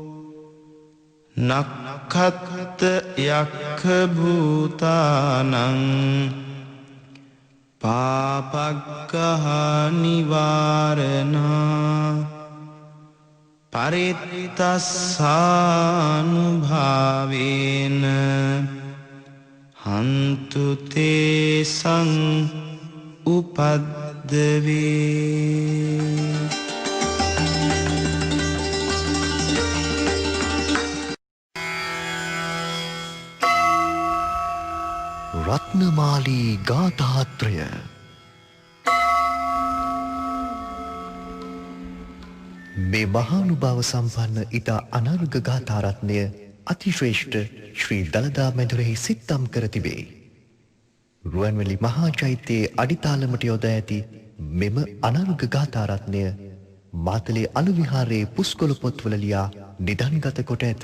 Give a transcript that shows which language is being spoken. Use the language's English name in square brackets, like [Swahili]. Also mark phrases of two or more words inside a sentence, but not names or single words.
[Pali] නක්ඛත් යක්ඛ භූතානං පාපග්ගහ නිවාරණා පරිත්තස්සානුභාවේන හන්තු තේසං උපද්දවේ [Sinhala] රත්නමාලී ගාථාත්‍රය මේ මහානුභාව සම්පන්න ඉතා අනර්ඝ ගාථාරත්නය අතිශ්‍රේෂ්ඨ ශ්‍රී දළදා මැදුරෙහි සිත්තම් කර තිබේ. රුවන්වැලි මහා චෛත්‍යයේ අඩිතාලමට යොදා ඇති මෙම අනර්ග ගාථා රත්නය මාතලේ අනුවිහාරයේ පුස්කොළ පොත්වල ලියා නිදන්ගත කොට ඇත.